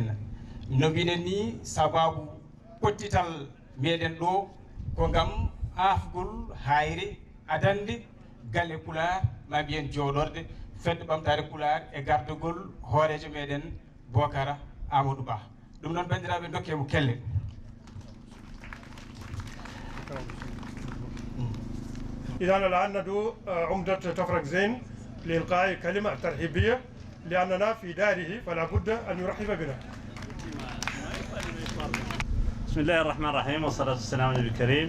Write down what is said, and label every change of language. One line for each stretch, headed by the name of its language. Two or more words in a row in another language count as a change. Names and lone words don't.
Fula: no mbiɗen ni sababu pottital meɗen ɗo ko gam afgol hayre adande galle Pular ma mbiyen joɗorde fedde ɓamtare Pular e gardugol hoorejo meɗen Bocara Amadou Ba. ɗum noon bandiraɓe dokkemo kelle.
Arabic: إذا الآن ندعو عمدة تفرق زين لإلقاء كلمة ترحيبية لأننا في داره فلا بد أن يرحب بنا. بسم الله الرحمن الرحيم والصلاة والسلام على النبي الكريم.